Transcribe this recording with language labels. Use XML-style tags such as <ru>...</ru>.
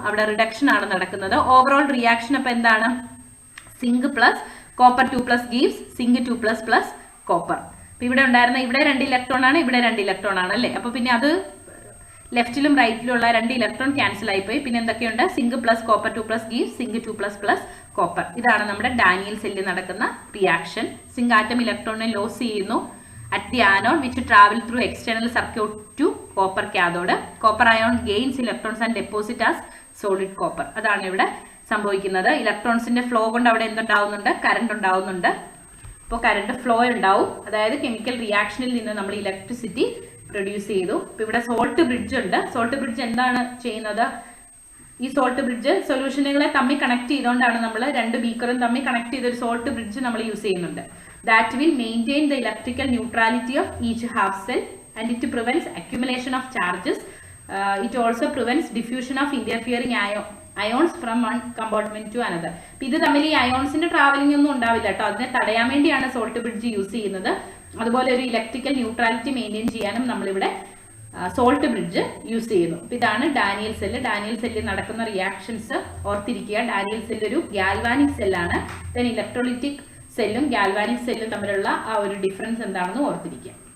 <ml>അവിടെ റിഡക്ഷൻ ആണ് നടക്കുന്നത്. ഓവറോൾ റിയാക്ഷൻ അപ്പൊ എന്താണ്? Zinc plus copper 2+ gives zinc 2++ copper. അപ്പൊ ഇവിടെ ഉണ്ടായിരുന്ന ഇവിടെ 2 ഇലക്ട്രോൺ ആണ്, ഇവിടെ 2 ഇലക്ട്രോൺ ആണ് അല്ലേ. അപ്പൊ പിന്നെ അത് ലെഫ്റ്റിലും റൈറ്റിലുള്ള 2 ഇലക്ട്രോൺ ക്യാൻസൽ ആയിപ്പോയി. പിന്നെ എന്തൊക്കെയുണ്ട്? Zinc plus copper 2+ gives zinc 2++ copper. ഇതാണ് നമ്മുടെ ഡാനിയൽ സെല്ലിൽ നടക്കുന്ന റിയാക്ഷൻ. സിങ്ക് ആറ്റം ഇലക്ട്രോണിനെ ലോസ് ചെയ്യുന്നു</ml> <en>at the anode which travel through external circuit to copper cathode. Copper ion gains electrons and deposit as solid copper.</en> <ml>അതാണ് ഇവിടെ സംഭവിക്കുന്നത്. ഇലക്ട്രോൺസിന്റെ flow കൊണ്ട് അവിടെ എന്തുണ്ടാവുന്നുണ്ട്? കറണ്ട് ഉണ്ടാവുന്നുണ്ട്. അപ്പോൾ കറണ്ട് ഫ്ലോ ഉണ്ടാവും. അതായത് കെമിക്കൽ റിയാക്ഷനിൽ നിന്ന് നമ്മൾ ഇലക്ട്രിസിറ്റി പ്രൊഡ്യൂസ് ചെയ്തു. ഇപ്പോൾ ഇവിടെ സോൾട്ട് ബ്രിഡ്ജ് ഉണ്ട്. സോൾട്ട് ബ്രിഡ്ജ് എന്താണ് ചെയ്യുന്നത്? ഈ സോൾട്ട് ബ്രിഡ്ജ് സൊല്യൂഷനുകളെ തമ്മിൽ കണക്ട് ചെയ്തുകൊണ്ടാണ് നമ്മൾ 2 ബീക്കറും തമ്മിൽ കണക്ട് ചെയ്ത ഒരു സോൾട്ട് ബ്രിഡ്ജ് നമ്മൾ യൂസ് ചെയ്യുന്നുണ്ട്.</ml> <en>That will maintain the electrical neutrality of each half cell and it prevents accumulation of charges. It also prevents diffusion of interfering ions from one compartment to another.</en> <ml>ഇത് തമ്മിൽ ഈ അയോൺസിന്റെ travelling ഒന്നും ഉണ്ടാവില്ല കേട്ടോ. അതിനെ തടയാൻ വേണ്ടിയാണ് സോൾട്ട് ബ്രിഡ്ജ് യൂസ് ചെയ്യുന്നത്. അതുപോലെ ഒരു ഇലക്ട്രിക്കൽ ന്യൂട്രാലിറ്റി മെയിൻറ്റെയിൻ ചെയ്യാനും നമ്മളിവിടെ സോൾട്ട് ബ്രിഡ്ജ് യൂസ് ചെയ്യുന്നു. അപ്പോൾ ഇതാണ് ഡാനിയൽ സെല്ല്. ഡാനിയൽ സെല്ലിൽ നടക്കുന്ന റിയാക്ഷൻസ് ഓർത്തിരിക്കുക. ഡാനിയൽ സെല്ല് ഒരു ഗാൽവാനിക് സെല്ലാണ്. ദെൻ ഇലക്ട്രോളിറ്റിക് സെല്ലും ഗാൽവാനിക് സെല്ലും തമ്മിലുള്ള ആ ഒരു ഡിഫറൻസ് എന്താണെന്ന് ഓർത്തിരിക്കുക.</ml>